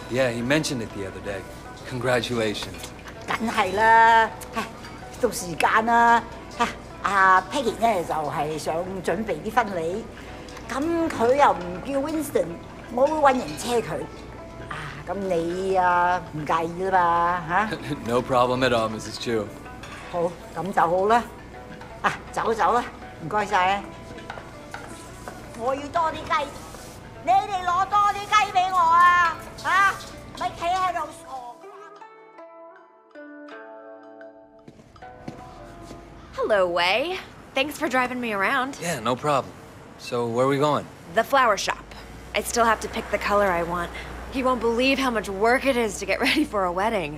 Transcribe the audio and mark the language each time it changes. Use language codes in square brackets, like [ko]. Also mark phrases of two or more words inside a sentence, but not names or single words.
[en] Yeah, he mentioned it the other day. Congratulations. [yue] 梗係啦，到時間啦。阿 Peggy 咧就係想準備啲婚禮，咁佢又唔叫 Winston， 我會揾人車佢。咁你唔介意啦嘛嚇 [en] No problem at all, Mrs. Chu. [yue] 好，咁就好啦。走啦，唔該晒啊！我要多啲雞，你哋攞多啲雞俾我啊！咪企喺度傻。 [en] Hello, Wei. Thanks for driving me around. Yeah, no problem. So, where are we going? The flower shop. I still have to pick the color I want. You won't believe how much work it is to get ready for a wedding.